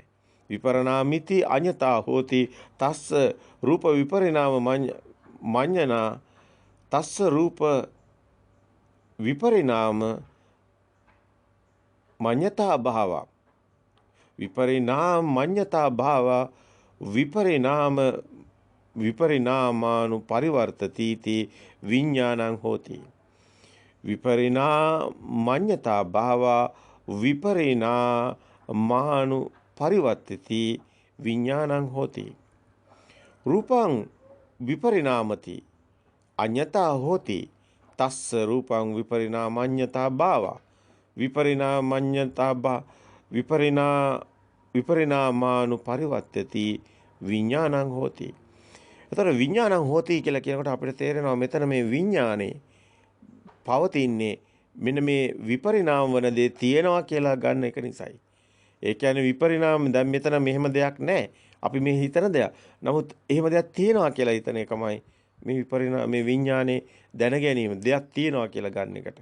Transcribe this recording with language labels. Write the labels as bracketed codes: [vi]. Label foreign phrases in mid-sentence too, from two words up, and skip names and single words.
[pi] විපරණාමිති අඤ්ඤතා හෝති තස්ස රූප විපරිණාම මඤ්ඤනා තස්ස රූප විපරිණාම මඤ්ඤතා භාව විපරිණාම මඤ්ඤතා භාව විපරිණාමානු පරිවර්තති ති විඥානං හෝති. විපරිණාමඤ්ඤතා භාව විපරිණාමානු පරිවර්තති විඥානං හෝති. රූපං විපරිණාමති අඤ්ඤතා හෝති තස්ස රූපං විපරිණාමඤ්ඤතා භාව විපරිණාමානු පරිවර්තති විඥානං හෝති. [si] එතකොට [pi] විඥානං හෝති [si] කියලා කියනකොට අපිට තේරෙනවා මෙතන මේ විඥානේ පවතින්නේ මෙන්න මේ විපරිණාම වන දේ තියෙනවා කියලා ගන්න එක නිසායි. ඒ කියන්නේ විපරිණාම දැන් මෙතන මෙහෙම දෙයක් නැහැ. අපි මේ හිතන දෙයක්. නමුත් එහෙම දෙයක් තියෙනවා කියලා හිතන එකමයි මේ විපරිණාම මේ විඥානේ දැන ගැනීම දෙයක් තියෙනවා කියලා ගන්න එකට.